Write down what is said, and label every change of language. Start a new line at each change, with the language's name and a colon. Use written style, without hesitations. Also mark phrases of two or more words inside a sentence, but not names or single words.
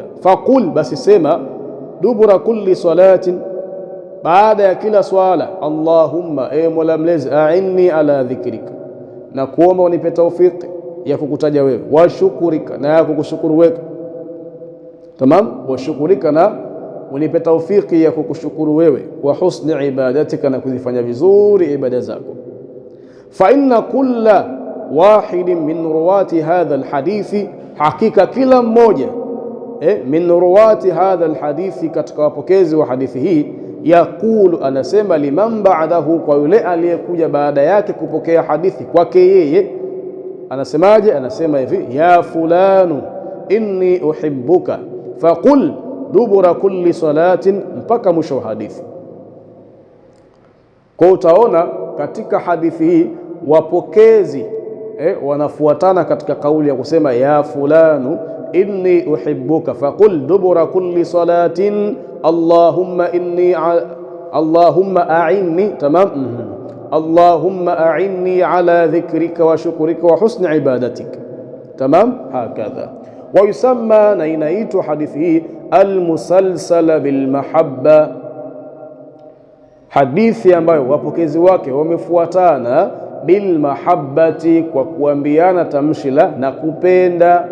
Swahili: Faqul, basi sema,
Arabic: دبر كل صلاة,
Swahili: baada ya kila swala, Allahumma, e Mola mlezi,
Arabic: أعني على ذكرك,
Swahili: na kuomba unipe tawfiki ya kukutaja wewe,
Arabic: وشكرك,
Swahili: na ya kukushukuru wewe. Tamam,
Arabic: وشكرك,
Swahili: na unipe tawfiki ya kukushukuru wewe,
Arabic: وحسن عبادتك,
Swahili: na kuzifanya vizuri ibada zako.
Arabic: فإن كل واحد من رواة هذا الحديث,
Swahili: hakika kila mmoja
Arabic: من رواة هذا الحديث,
Swahili: katika wapokezi wa hadithi hii, yakulu, anasema,
Arabic: لمن بعده,
Swahili: kwa yule aliyekuja baada yake kupokea hadithi kwake yeye, anasemaje? Anasema hivi,
Arabic: يا فلان إني أحبك فقل دبر كل صلاة,
Swahili: mpaka mwisho wa hadithi. Kwa utaona katika hadithi hii wapokezi wanafuatana katika kauli ya kusema
Arabic: يا فلان إني أحبك فقل دبر كل صلاة اللهم أعني. تمام، اللهم أعني على ذكرك وشكرك وحسن عبادتك.
Swahili: Tamam, hakadha.
Arabic: ويسمى,
Swahili: na inaitwa hadithi hii
Arabic: المسلسلة بالمحبة,
Swahili: hadithi ambayo wapokezi wake wamefuatana bilmahabbati, kwa kuambiana tamshi la na kupenda.